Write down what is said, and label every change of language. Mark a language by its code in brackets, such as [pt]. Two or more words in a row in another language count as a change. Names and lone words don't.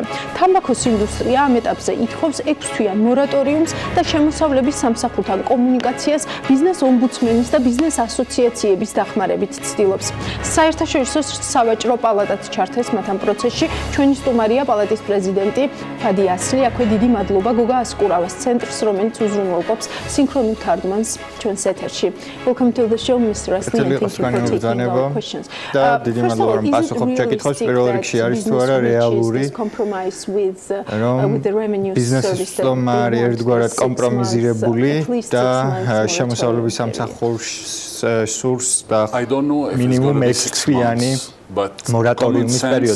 [ka] თამბაქოს ინდუსტრია ამ ეტაპზე ითხოვს 6 თვიან მორატორიუმს და შემოსავლების სამსახურთან კომუნიკაციას ბიზნეს ომბუდსმენის და ბიზნეს ასოციაციების დახმარებით ცდილობს. საერთაშორისო სავაჭრო პალატაც ჩართეს მათ ამ პროცესში. ჩვენი სტუმარია პალატის პრეზიდენტი ფადი ასლი. აქვე დიდი მადლობა გოგა ასკურავას ცენტრს, რომელიც უზრუნველყოფს სინქრონულ თარგმანს ჩვენს ეთერში. [en] Welcome to the show, Mr. Asli. Thank you for taking our questions. [ka] და დიდი მადლობა რომ პასუხობ ჩაკითხვას. პირველ რიგში არის თუ არა რეალური ბიზნესის ფლომა არის ერთგვარად კომპრომიზირებული და შემოსავლების სამსახურს სურს და მინიმუმ 6 თვიანი მორატორიუმის პერიოდი.